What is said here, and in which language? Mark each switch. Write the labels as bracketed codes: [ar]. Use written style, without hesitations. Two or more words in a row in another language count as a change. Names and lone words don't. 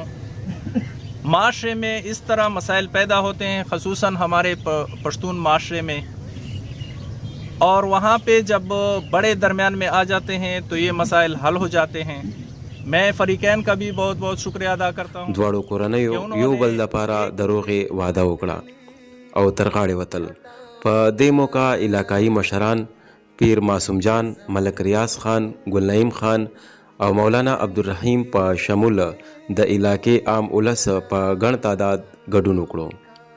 [ur] معاشرے میں اس طرح مسائل پیدا ہوتے ہیں، خصوصاً ہمارے پشتون معاشرے میں، اور وہاں پہ جب بڑے درمیان میں آ جاتے ہیں تو یہ مسائل حل ہو جاتے ہیں. میں فریقین کا بھی بہت بہت شکریہ ادا کرتا ہوں. [ps] دواړو کورنیو یو بل لپاره د روغې وعده وکړه او تر غاړې وتل. په دې موقع علاقایي مشران پیر معصوم جان، ملک ریاض خان، ګل نعیم خان او مولانا عبدالرحیم په شمول د علاقې عام ولس په ګڼ تعداد ګډون وکړو.